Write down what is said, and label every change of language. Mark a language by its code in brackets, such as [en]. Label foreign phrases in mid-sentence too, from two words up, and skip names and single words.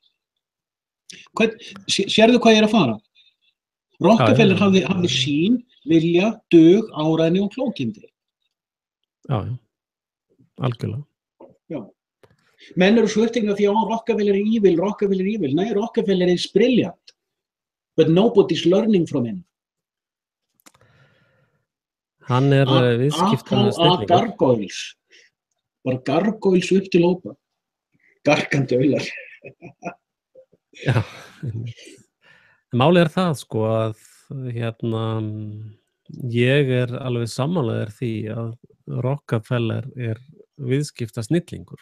[is] Sérðu hvað ég er að fara? Rockefeller hafði sýn, vilja, dug, áræðni og klókindi. Já, algjörlega. Já. Menn eru svörtinga því að Rockefeller er evil. [en] Nei, Rockefeller is brilliant. But nobody's learning from him. [is] Hann er viðskiptalega snillingur. Gargoyles. Bara gargoyles upp til ópa. Gargandi auðlar. Já. Málið er það, sko, að ég er alveg sammálaður því að Rockefeller er viðskipta snillingur.